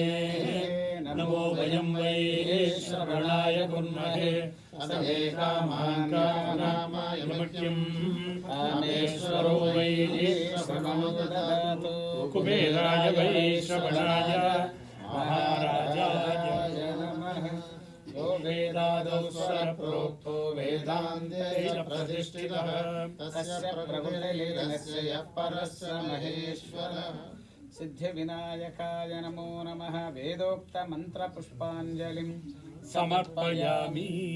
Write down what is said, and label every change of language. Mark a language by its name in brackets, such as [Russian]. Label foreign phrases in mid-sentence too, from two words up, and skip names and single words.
[Sanskrit] నమో వయం వై శ్రవణాయ కుర్మహే సమే కామాన్ కామాయమఖ్యం కామేశ్వరో వై శ్రవణో దదాతు. కుబేరాయ వై శ్రవణాయ మహారాజాయ నమః. यो वेदादौ स्वरप्रोक्तो वेदान्ते च प्रतिष्ठितः तस्य प्रकृतिर्यस्य यः परस्य महेश्वरः. सिद्धिविनायकाय नमो नमः. वेदोक्तमन्त्रपुष्पाञ्जलिं समर्पयामि.